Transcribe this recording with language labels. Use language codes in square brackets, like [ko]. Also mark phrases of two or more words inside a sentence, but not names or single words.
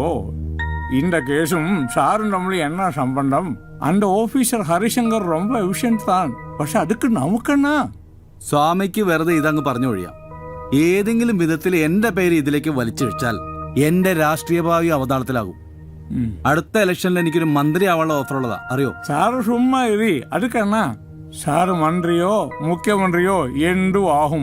[ta] இந்த கேஸும் சாரும் நம்மளும் என்ன சம்பந்தம்? அந்த ஆஃபீஸர் ஹரிசங்கர் ரொம்ப எஃபிஷியன்ட் தான். [ml] പക്ഷെ அதுக்கு നമുക്കെന്നാ? സ്വാമിക്ക് വെറുതെ ഇതങ്ങ് പറഞ്ഞു ഒഴിയാം. ഏതെങ്കിലും വിധത്തിൽ എന്റെ പേര് ഇതിലേക്ക് വലിച്ചിഴിച്ചാൽ എന്റെ രാഷ്ട്രീയ ഭാവി അവതാളത്തിലാകും. അടുത്ത ഇലക്ഷനിൽ എനിക്കൊരു മന്ത്രി ആവാനുള്ള ഓഫർ ഉള്ളതാ, അറിയോ? സാറ് ചുമ്മാ ഇരി. அதுக்கென்னா സാറ് മന്ത്രിയോ മുഖ്യമന്ത്രിയോ എന്തു ആകും.